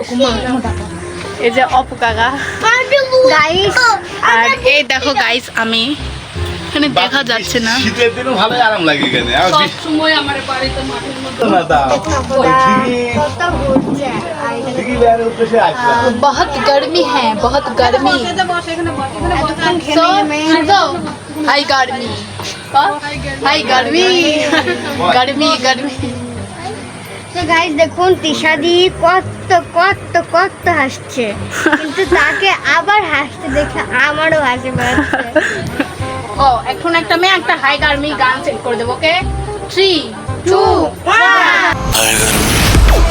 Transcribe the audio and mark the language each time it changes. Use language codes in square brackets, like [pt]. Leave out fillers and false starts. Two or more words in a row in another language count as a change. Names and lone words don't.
[bn] এই যে অপু কাকা, গাইস আর এই দেখো গাইস আমি এখানে দেখা যাচ্ছে না। শীতের দিনও ভালোই আরাম লাগে এখানে আর সব সময় আমার বাড়িতে মাঠের মধ্যে না দাও কত ঘুরছে আর দিঘি বেড়ার উদ্দেশ্যে আসলাম [hi] बहुत गर्मी है बहुत गर्मी [bn] এতক্ষণ So, খেলে [hi] हाय गर्मी हाय गर्मी गर्मी गर्मी [bn] তো গাইস দেখুন তিশাদি কত কত কত হাসছে কিন্তু তাকে আবার হাসতে দেখে আমারও হাসি পাচ্ছে ও এখন একটা মেয়ে একটা [hi] हाय गर्मी [bn] গান সেট করে দেবো ওকে 3 2 1